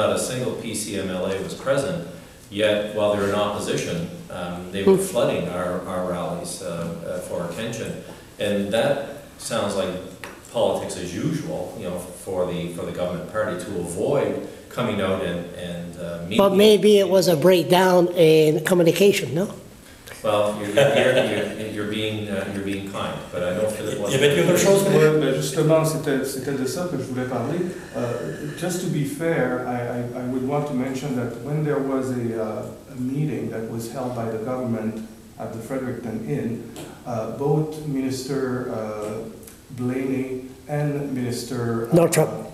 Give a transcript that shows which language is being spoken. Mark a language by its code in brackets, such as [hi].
[en] Not a single PCMLA was present. Yet, while they were in opposition, they were flooding our rallies for attention, and that sounds like politics as usual, for the government party to avoid coming out and meeting. But maybe it was a breakdown in communication, no? Well, you're being kind, but I don't feel it was. [fr] Justement, c'était de ça que je voulais parler. [en] Just to be fair, I would want to mention that when there was a meeting that was held by the government at the Fredericton Inn, both Minister Blaney and Minister Northrop